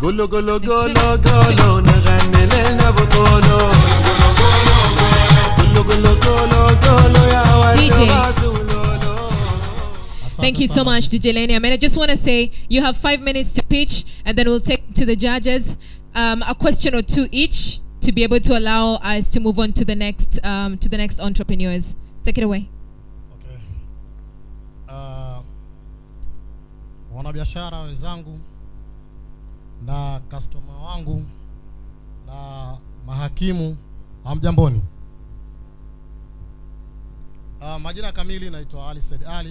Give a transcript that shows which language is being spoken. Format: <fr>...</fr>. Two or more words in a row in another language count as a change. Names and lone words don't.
<en>golo golo golo naganele na botolo golo golo golo golo ya DJ. Thank you so much, DJ Lenium. And I just want to say, you have 5 minutes to pitch, and then we'll take to the judges a question or two each to be able to allow us to move on to the next entrepreneurs. Take it away. Okay.</en> <sw>Wanabiashara wenzangu na customer wangu na mahakimu, hamjamboni. Majina kamili naitwa Ali Said Ali.</sw>